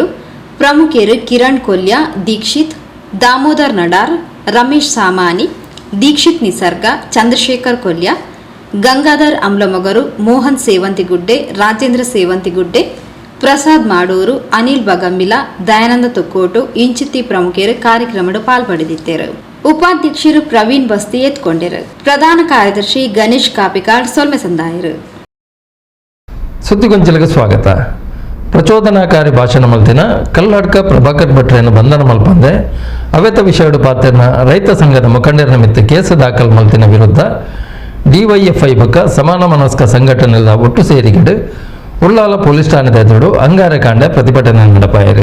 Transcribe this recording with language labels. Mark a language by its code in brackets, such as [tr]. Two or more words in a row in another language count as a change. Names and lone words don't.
[tcy] ಪ್ರಮುಖರು ಕಿರಣ್ ಕೊಲ್ಯ ದೀಕ್ಷಿತ್ ದಾಮೋದರ್ ನಡಾರ್ ರಮೇಶ್ ಸಾಮಾನಿ ದೀಕ್ಷಿತ್ ನಿಸರ್ಗ ಚಂದ್ರಶೇಖರ್ ಕೊಲ್ಯ ಗಂಗಾಧರ್ ಅಂಬ್ಲಮಗರು ಮೋಹನ್ ಸೇವಂತಿಗುಡ್ಡೆ ರಾಜೇಂದ್ರ ಸೇವಂತಿಗುಡ್ಡೆ ಪ್ರಸಾದ್ ಮಾಡೂರು ಅನಿಲ್ ಬಗಂಬಿಲ ದಯಾನಂದ ತೊಕ್ಕೋಟು ಇಂಚಿತ್ತಿ ಪ್ರಮುಖರು ಕಾರ್ಯಕ್ರಮದ ಪಾಲ್ಪಡೆದಿದ್ದರು ಉಪಾಧ್ಯಕ್ಷರು ಪ್ರವೀಣ್ ಬಸ್ತಿ ಎತ್ಕೊಂಡರು ಪ್ರಧಾನ ಕಾರ್ಯದರ್ಶಿ ಗಣೇಶ್ ಕಾಪಿಕಾಡ್ ಸೊಲ್ಮೆ ಸಂದಾಯರು ಸುದ್ದಿಗೊಂಚಲಿಗೆ ಸ್ವಾಗತ ಪ್ರಚೋದನಾಕಾರಿ ಭಾಷಣ ಮಲ್ತಿನ ಕಲ್ಲಡ್ಕ ಪ್ರಭಾಕರ್ ಭಟ್ರನ್ನು ಬಂಧನ ಮಲ್ಪಂದೆ ಅವೆತ ವಿಷಯಡು ಪಾತ್ರನ ರೈತ ಸಂಘದ ಮುಖಂಡರ ನಿಮಿತ್ತ ಕೇಸು ದಾಖಲು ಮಲ್ತಿನ ವಿರುದ್ಧ ಡಿವೈಎಫ್ಐ ಬಕ್ಕ ಸಮಾನ ಮನಸ್ಕ ಸಂಘಟನೆಗಳ ಒಟ್ಟು ಸೇರಿಗಿಡು ಉಳ್ಳಾಲ ಪೊಲೀಸ್ ಠಾಣೆದ ಎದುರು ಅಂಗಾರೆ ಕಾಂಡ ಪ್ರತಿಭಟನೆ ನಡೆಪಾಯರು.